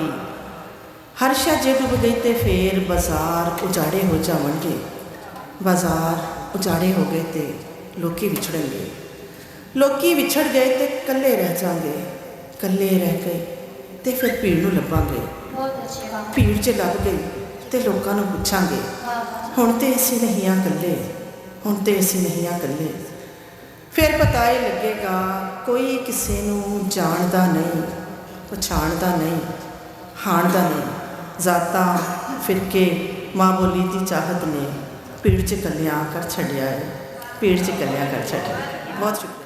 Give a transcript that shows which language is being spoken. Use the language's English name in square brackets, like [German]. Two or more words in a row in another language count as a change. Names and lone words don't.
[Punjabi] ਹਰ ਸ਼ੈ ਜੇ ਡੁੱਬ ਗਈ ਤੇ ਫਿਰ ਬਾਜ਼ਾਰ ਉਜਾੜੇ ਹੋ ਜਾਵਣਗੇ, ਬਾਜ਼ਾਰ ਉਜਾੜੇ ਹੋ ਗਏ ਤੇ ਲੋਕੀ ਵਿਛੜਨਗੇ, ਲੋਕੀ ਵਿਛੜ ਗਏ ਤੇ ਕੱਲੇ ਰਹਿ ਜਾਣਗੇ, ਕੱਲੇ ਰਹਿ ਗਏ ਤੇ ਫਿਰ ਭੀੜ ਨੂੰ ਲੱਭਾਂਗੇ, ਭੀੜ 'ਚ ਲੱਭ ਗਈ ਤੇ ਲੋਕਾਂ ਨੂੰ ਪੁੱਛਾਂਗੇ ਹੁਣ ਤੇ ਅਸੀਂ ਨਹੀਂ ਆ ਕੱਲੇ, ਹੁਣ ਤੇ ਅਸੀਂ ਨਹੀਂ ਆ ਕੱਲੇ। फिर ਫਿਰ ਪਤਾ ਹੀ ਲੱਗੇਗਾ ਕੋਈ ਕਿਸੇ ਨੂੰ ਜਾਣਦਾ ਨਹੀਂ, ਪਛਾਣਦਾ ਨਹੀਂ, ਹਾਣਦਾ ਨਹੀਂ। ਜ਼ਾਤਾਂ ਫਿਰਕੇ ਮਾਂ ਬੋਲੀ ਦੀ ਚਾਹਤ ਨੇ ਭੀੜ 'ਚ ਇਕੱਲਿਆਂ ਕਰ ਛੱਡਿਆ ਹੈ, ਭੀੜ 'ਚ ਇਕੱਲਿਆਂ ਕਰ ਛੱਡਿਆ। ਬਹੁਤ ਸ਼ੁਕਰੀਆ।